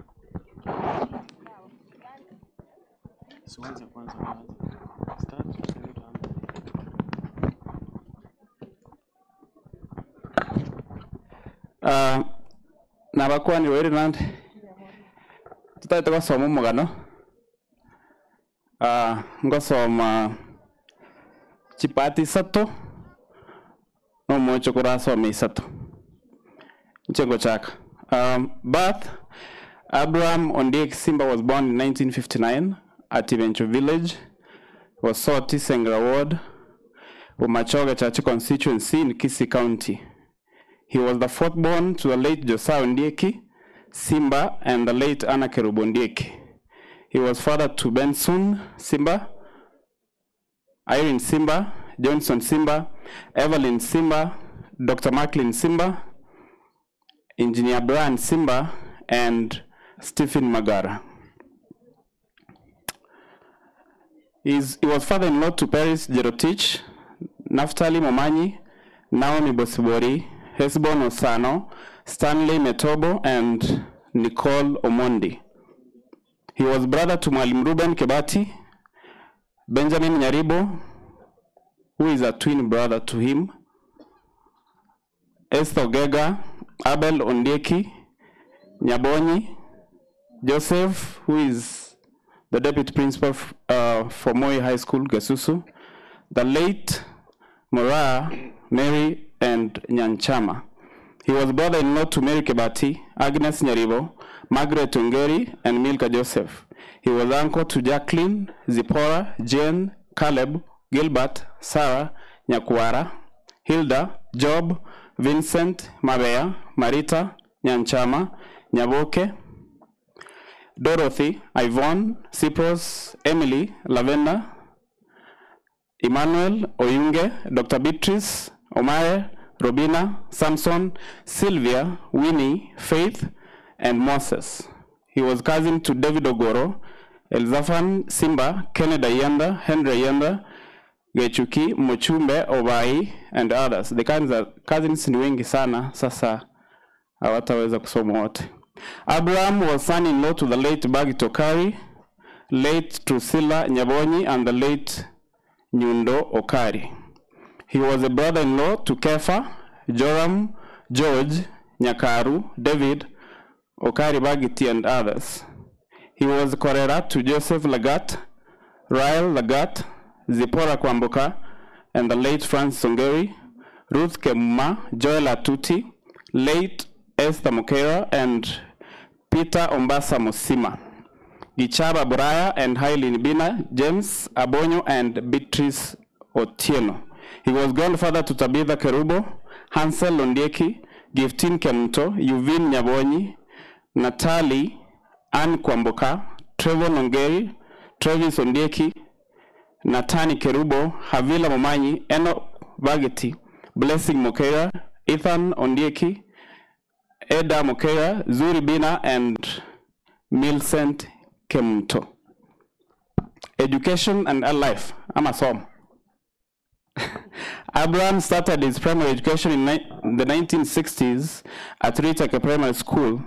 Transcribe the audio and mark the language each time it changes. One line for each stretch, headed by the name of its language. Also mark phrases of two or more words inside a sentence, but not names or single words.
Gusii: Kirugo kuja. Nabakwani weri nandi tutaita gosoma omugano ngosoma chipati isato nomocho kurasoma isato nchengo chaka.
English: Birth: Abraham Ondiek Simba was born in 1959 at Ivencho Village, Wasoti Sengra Ward, Umachoga Chachi constituency in Kisii County. He was the fourth born to the late Josiah Ondieki Simba and the late Anna Kerubo Ondieki. He was father to Benson Simba, Irene Simba, Johnson Simba, Evelyn Simba, Dr. Macklin Simba, Engineer Brian Simba, and Stephen Magara. He was father-in-law to Paris Jerotich, Naftali Momanyi, Naomi Bosibori, Hesbon Osano, Stanley Metobo, and Nicole Omondi. He was brother to Mwalimu Ruben Kebati, Benjamin Nyaribo, who is a twin brother to him, Esther Gega, Abel Ondieki, Nyabonyi, Joseph, who is the deputy principal for Moi High School, Gesusu, the late Mora, Mary, and Nyanchama. He was brother-in-law to Mary Kebati, Agnes Nyaribo, Margaret Ungeri, and Milka Joseph. He was uncle to Jacqueline, Zipporah, Jane, Caleb, Gilbert, Sarah, Nyakwara, Hilda, Job, Vincent, Mabea, Marita, Nyanchama, Nyaboke, Dorothy, Yvonne, Cyprus, Emily, Lavenda, Emmanuel, Oyunge, Dr. Beatrice, Omare, Robina, Samson, Sylvia, Winnie, Faith, and Moses. He was cousin to David Ogoro, Elzafan Simba, Kennedy Ayanda, Henry Ayanda, Gechuki, Mochumbe, Obai, and others. The cousins
Swahili: ni wengi sana, sasa hawataweza kusoma wote.
English: Abraham was son-in-law to the late Bagi Tokari, late Drusilla Nyabonyi, and the late Nyundo Okari. He was a brother-in-law to Kefa, Joram, George, Nyakaru, David, Okari Bagiti, and others. He was Korera to Joseph Lagat, Rael Lagat, Zipporah Kwamboka, and the late Francis Ongeri, Ruth Kemuma, Joel Atuti, late Esther Mokera, and Peter Ombasa Musima, Gichaba Buraya, and Hailey Nibina, James Abonyo, and Beatrice Otieno. He was grandfather to Tabitha Kerubo, Hansel Ondieki, Giftin Kemto, Yuvin Nyabonyi, Natalie, Anne Kwamboka, Trevor Nongeri, Travis Ondieki, Natani Kerubo, Havila Momanyi, Enoch Bageti, Blessing Mokera, Ethan Ondieki, Eda Mokera, Zuri Bina, and Millicent Kemto. Education and life. I'm a son. Abraham started his primary education in the 1960s at Ritake Primary School.